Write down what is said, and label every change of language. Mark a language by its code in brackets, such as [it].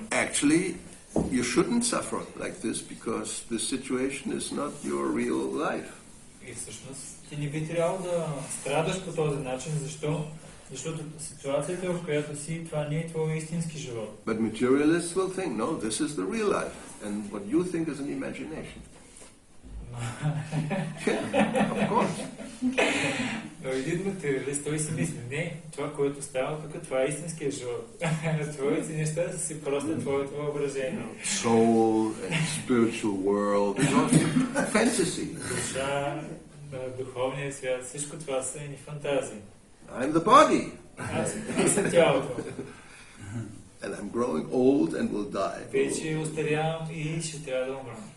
[en] So actually, you shouldn't suffer like this because this situation is not your real life. [bg] И всъщност ти не би трябвало да страдаш по този начин. Защо? Защото ситуацията, в която си, това не е твой истински живот. [en] But materialists will think, no, this is the real life. And what you think is an imagination. Yeah, of course. [bg] Но един материалист, той си мисли, не, това, което става тук, това е истинския живот. Твоите неща са си просто твоето въображение. [en] Soul and spiritual world is also fantasy. [bg] Душа, духовния свят, всичко това са едни фантазии. [en] I'm the body. [bg] Аз съм тялото. [en] And I'm growing old and will die. [bg] Вече остарявам и ще трябва да умра.